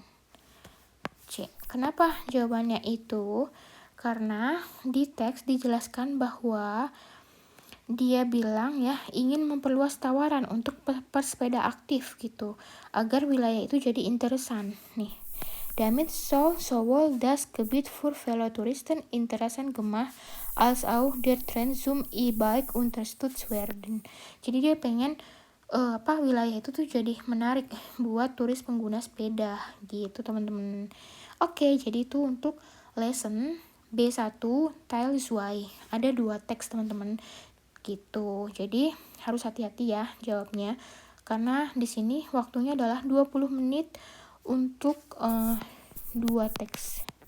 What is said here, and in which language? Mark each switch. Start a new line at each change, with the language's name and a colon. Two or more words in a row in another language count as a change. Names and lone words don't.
Indonesian: C. Kenapa jawabannya itu? Karena di teks dijelaskan bahwa dia bilang ya ingin memperluas tawaran untuk pesepeda aktif gitu, agar wilayah itu jadi interesan nih.
German: Damit soll sowohl das Gebiet für Velotouristen interessant gemacht als auch der Trend zum E-Bike unterstützt werden.
Indonesian: Jadi dia pengen wilayah itu tuh jadi menarik buat turis pengguna sepeda gitu, teman-teman. Oke, jadi itu untuk lesson B1 Teil 2. Ada 2 teks, teman-teman. Gitu. Jadi harus hati-hati ya jawabnya, karena di sini waktunya adalah 20 menit untuk 2 teks.